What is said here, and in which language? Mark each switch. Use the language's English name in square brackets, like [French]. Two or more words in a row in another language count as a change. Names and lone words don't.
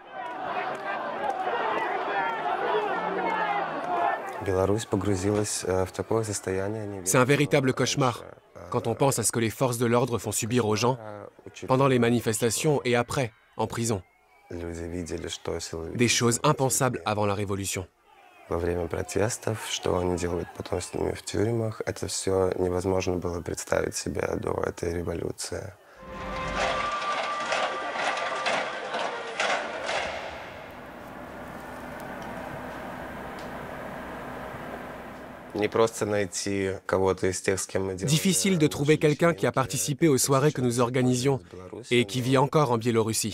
[French] C'est un véritable cauchemar quand on pense à ce que les forces de l'ordre font subir aux gens pendant les manifestations et après, en prison. Des choses impensables avant la révolution. [Russian] Во время протестов, что они делают потом с ними в тюрьмах, это все невозможно было представить себе до этой революции. [French] Difficile de trouver quelqu'un qui a participé aux soirées que nous organisions et qui vit encore en Biélorussie.